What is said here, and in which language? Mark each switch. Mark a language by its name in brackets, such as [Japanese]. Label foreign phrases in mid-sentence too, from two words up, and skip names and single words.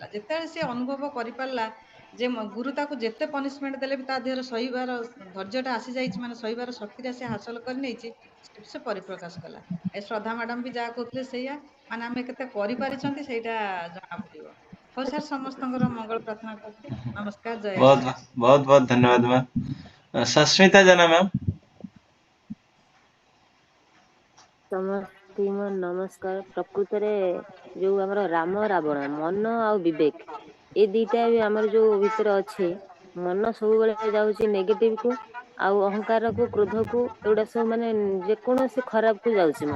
[Odia] ଯେତେବେଳେ ସେ ଅନୁଭବ କରିପାରିଲା ଯେ ଗୁରୁ ତାକୁ ଯେତେ ପନିଶମେଣ୍ଟ ଦେଲେ ବି ତା ଦେହରେ ସହିବାର ଧୈର୍ଯ୍ୟଟା ଆସିଯାଇଛି, ମାନେ ସହିବାର ଶକ୍ତିଟା ସେ ହାସଲ କରି ନେଇଛି, ସେ ପରିପ୍ରକାଶ କଲା। ଏ ଶ୍ରଦ୍ଧା ମ୍ୟାଡାମ ବି ଯାହା କହୁଥିଲେ ସେଇଆ, ମାନେ ଆମେ କେତେ କରିପାରିଛନ୍ତି ସେଇଟା ଜଣା ପଡିବ। ହଉ ସାର୍, ସମସ୍ତଙ୍କର ମଙ୍ଗଳ ପ୍ରାର୍ଥନା କରୁଛି। ନମସ୍କାର, ଜୟ बहुत ଆଶ୍ରମ। [Hindi] बहुत बहुत धन्यवाद मैम। सस्मिता जना मैम। [Odia] ସମସ୍ତଙ୍କୁ ନମସ୍କାର। ପ୍ରକୃତରେ ଯୋଉ ଆମର ରାମ ରାବଣ, ମନ ଆଉ ବିବେକ, ଏ ଦିଟା ବି ଆମର ଯୋଉ ଭିତରେ ଅଛି, ମନ ସବୁବେଳେ ଯାଉଛି ନେଗେଟିଭ କୁ, ଆଉ ଅହଙ୍କାରକୁ, କ୍ରୋଧକୁ, ଏଗୁଡା ସବୁ ମାନେ ଯେକୌଣସି ଖରାପକୁ ଯାଉଛି ମନ।